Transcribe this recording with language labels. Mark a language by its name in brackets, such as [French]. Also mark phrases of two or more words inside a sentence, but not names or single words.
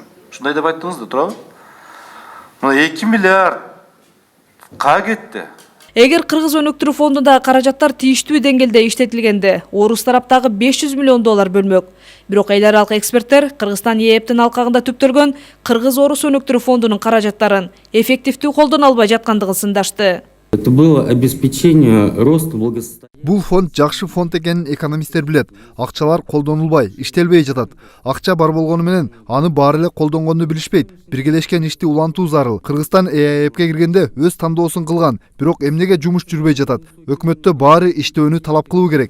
[Kyrgyz] Шундай деп айттыңыз да, туурабы? Мына 2 миллиард кага кетти? Эгер Кыргыз өнүктүрүү фондундагы каражаттар тийиштүү деңгээлде иштетилгенде, орус тараптагы 500 миллион доллар бөлмөк. Бирок эл аралык эксперттер Кыргызстан ЕЭПтин алкагында түптөлгөн Кыргыз-орус өнүктүрүү фондунун каражаттарын эффективдүү колдоно албай жаткандыгын сындашты. [Russian] Это было обеспечение роста благосостояния. [Kyrgyz] Бул фонд жакшы фонд экенин экономисттер билет. Акчалар колдонулбай, иштелбей жатат. Акча бар болгону менен аны баары эле колдонгонду билишпейт. Биргелешкен ишти улантуу зарыл. Кыргызстан ЭАЭПке киргенде өз тандоосун кылган, бирок эмнеге жумуш жүрбөй жатат? Өкмөттө баары иштөөнү талап кылуу керек.